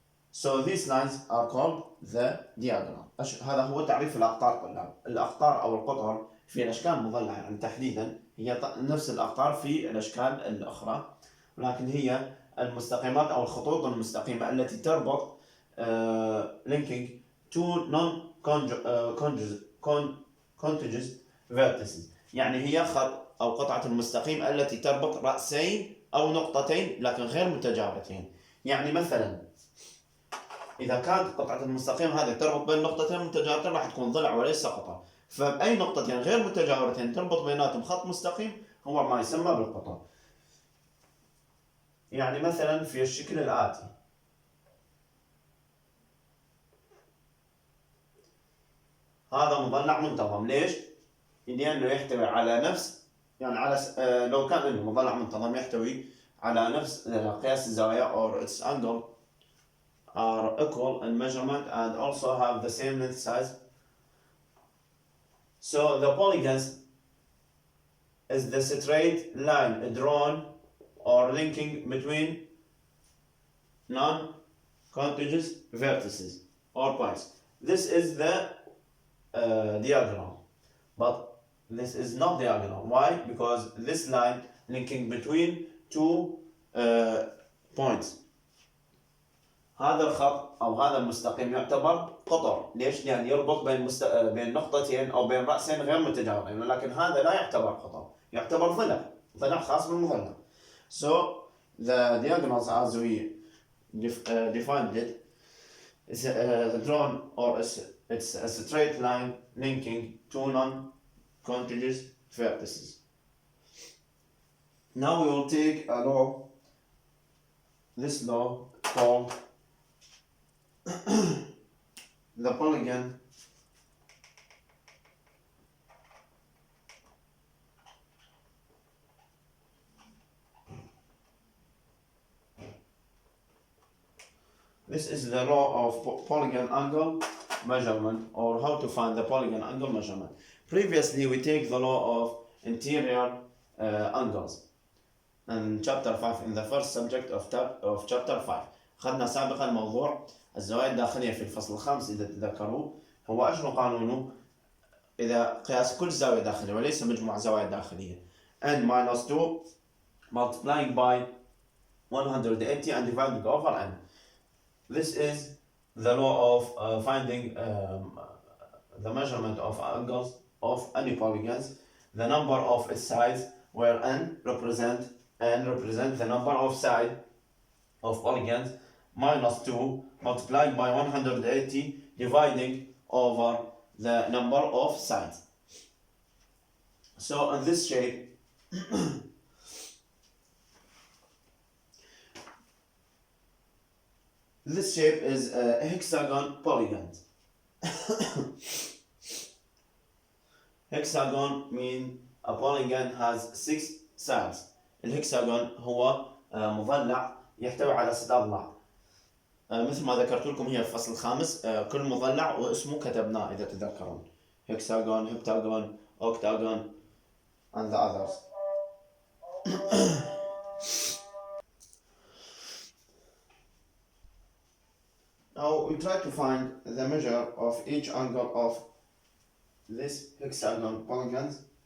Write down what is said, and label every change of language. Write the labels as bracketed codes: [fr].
[en] So these lines are called the diagonal. [ar] هذا هو تعريف الأقطار طلاب. الأقطار أو القطر في الأشكال المظلعة يعني تحديدا هي نفس الأقطار في الأشكال الأخرى، ولكن هي المستقيمات أو الخطوط المستقيمة التي تربط [en] linking two non-contiguous vertices. [ar] يعني هي خط أو قطعة المستقيم التي تربط رأسين أو نقطتين لكن غير متجاورتين. يعني مثلا إذا كانت قطعة المستقيم هذه تربط بين نقطتين متجاورتين راح تكون ضلع وليس قطر. فأي نقطتين غير متجاورتين تربط بيناتهم خط مستقيم هو ما يسمى بالقطر. يعني مثلا في الشكل الآتي، هذا مظلع منتظم. ليش؟ لأنه يحتوي على نفس لو كان المظلع منتظم يحتوي على نفس قياس الزوايا [en] or its angle are equal in measurement and also have the same length size. So the polygons is the straight line drawn or linking between non-contiguous vertices or points. This is the diagonal, but this is not diagonal. Why? Because this line linking between two points. [ar] هذا الخط أو هذا المستقيم يعتبر قطر. ليش؟ لأن يربط بين نقطتين أو بين رأسين غير متجاورين، ولكن هذا لا يعتبر قطر، يعتبر ضلع خاص بالمظلع. So [en] the diagonals as we defined it is drawn, or it's a straight line linking two non-contiguous vertices. Now we will take a law, this law called the polygon This is the law of polygon angle measurement, or how to find the polygon angle measurement. Previously we take the law of interior angles in chapter 5, in the first subject of chapter 5. [ar] أخذنا سابقا موضوع الزوايا الداخلية في الفصل الخامس إذا تذكروا. هو أشنو قانونه؟ إذا قياس كل زاوية داخلية وليس مجموع زوايا داخلية [en] n minus 2 multiplying by 180 and dividing over n. This is the law of finding the measurement of angles of any polygons, the number of its sides, where n represent the number of sides of polygons, minus 2 multiplied by 180 dividing over the number of sides. So in this shape this shape is a hexagon polygon. Hexagon mean a polygon has 6 sides. [ar] الهكساغون هو مضلع يحتوي على 6 أضلاع. مثل ما ذكرت لكم هي في الفصل الخامس، كل مضلع واسمه كتبناه إذا تذكرون. [en] hexagon, heptagon, octagon and the others. Now we try to find the measure of each angle of this hexagon polygons.